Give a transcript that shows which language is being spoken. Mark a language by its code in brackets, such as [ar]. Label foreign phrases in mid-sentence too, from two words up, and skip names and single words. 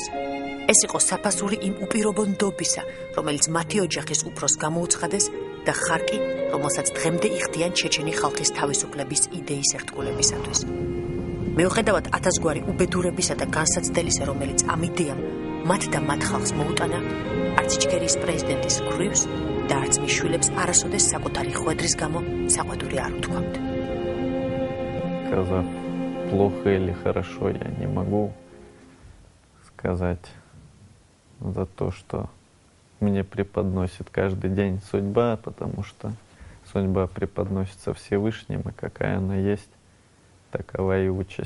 [ka] ეს იყო საფასური იმ უპირობო ნდობისა, რომელიც მათი ოჯახის უფროს გამოუცხადეს და ხარკი, რომელსაც დღემდე იხდიან ჩეჩენი ხალხის თავისუფლების იდეის ერთგულებისათვის. მიუხედავად ათასგვარი უბედურებისა და განსაცდელისა, რომელიც ამ იდეამ მათ და მათ ხალხს მოუტანა, არც იჩქერიის პრეზიდენტის ქვრივს და არც მის შვილებს არასოდეს საკუთარი ხვედრის გამო საყვედური არ უთქვამთ. [ru] Сказав плохо или хорошо, я не могу сказать за то, что мне преподносит каждый день судьба, потому что судьба преподносится Всевышним, и какая она есть, такова и участь.